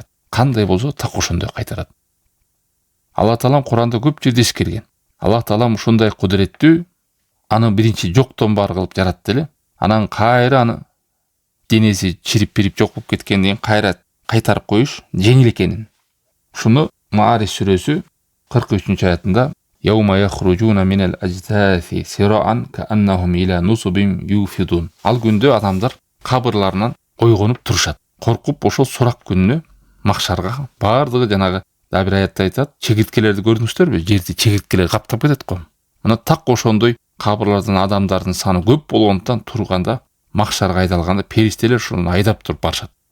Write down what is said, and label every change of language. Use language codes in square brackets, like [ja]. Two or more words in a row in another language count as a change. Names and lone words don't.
[ky] Кандай болсо так ошондой кайтарат. Алла Таалам Куранда көп жерде эскерген. Алла Таалам ушундай кудуреттүү, аны биринчи жоктон бар кылып жаратты эле. Анан кайра аны денеси чирип жок болуп кеткенден кийин кайра кайтарып коюш жеңил экенин. Шуну Маарис сүрөсү 43-аятында [ar] يوم يخرجون من الأجداث سراعا كأنهم إلى نصب يوفضون. [ky] Ал күндө адамдар кабырларынан ойгонуп турушат. Коркуп ошол сурак күнүнө махшарга бардыгы жанагы да бир аятта айтат, чегирткелерди көрдүңүздөрбү? Жерди чегирткелер каптап кетет го. Мына так ошондой кабырлардан адамдардын саны көп болгондуктан турганда махшарга айдалганда периштелер ушуну айдап туруп барышат.